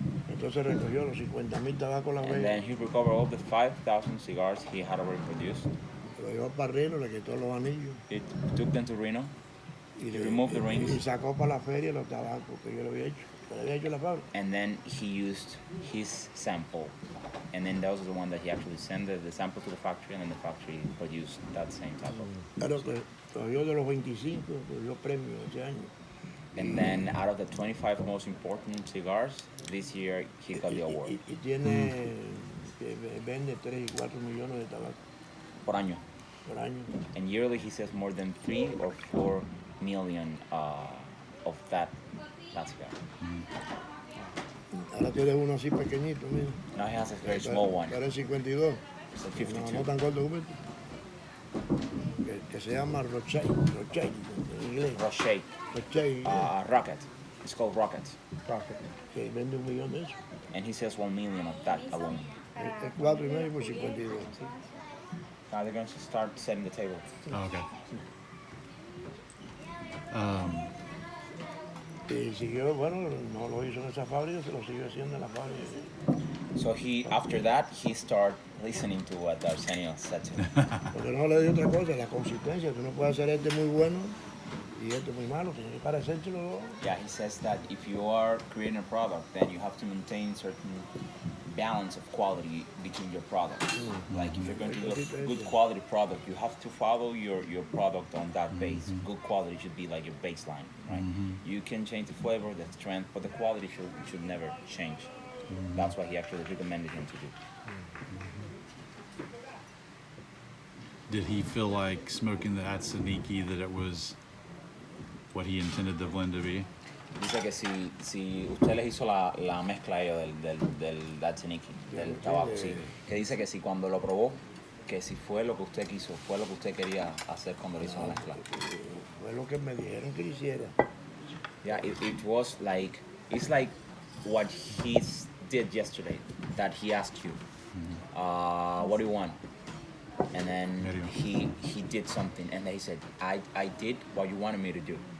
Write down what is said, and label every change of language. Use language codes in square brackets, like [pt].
[es] Entonces recogió los 50,000 tabacos la [en] And then he recovered all the 5,000 cigars he had already produced. [es] Lo llevó para Reno, le quitó los anillos. [en] He took them to Reno. [es] Y [en] He removed the rings. [es] Y sacó para la feria los tabacos que yo le había hecho. Que le había hecho la fábrica. [en] And then he used his sample. And then that was the one that he actually sent the sample to the factory, and then the factory produced that same type of. [es] Claro que cogió de los 25, cogió premio ese año. [en] And then out of the 25 most important cigars, this year he got the award. [es] Y tiene, que vende 3 y 4 millones de tabaco Por año. por año. [en] And yearly he sells more than 3 or 4 million of that cigar. [es] Ahora tiene uno así pequeñito, mira. [en] Now he has a very small one. [es] Para el 52. [en] It's like [es] No, 52. no tan corto como este. Que se llama Rochelle en inglés. Rocher. Rochelle, [en] Rocket. It's called Rocket. [es] que vende 1 millón de esos. [en] And he sells 1 million of that alone. [es] Es 4,5 por 52. [en] Now they're going to start setting the table. Oh, okay. [es] Y siguió, bueno, no lo hizo en esa fábrica, se lo siguió haciendo en la fábrica. [en] So after that, he started listening to what Arsenio said to him. [es] Porque no le dio otra cosa, la consistencia. Tú no puedes hacer este muy bueno y este muy malo, tiene que parecérselo los dos. [en] Yeah, he says that if you are creating a product, then you have to maintain certain balance of quality between your products. Like if you're going to do a good quality product, you have to follow your product on that base. Good quality should be like your baseline, right? You can change the flavor, the strength, but the quality should never change. That's what he actually recommended him to do. Did he feel like smoking the Atsaniki that it was what he intended the blend to be? [es] Dice que si usted les hizo la mezcla a ellos del Datsuniki, del tabaco, sí, que dice que si cuando lo probó, que si fue lo que usted quiso, fue lo que usted quería hacer cuando le hizo la mezcla. Fue lo que me dijeron que hiciera. [en] Yeah, it was like, it's like what he did yesterday, that he asked you, what do you want? And then he did something, and then he said, I did what you wanted me to do.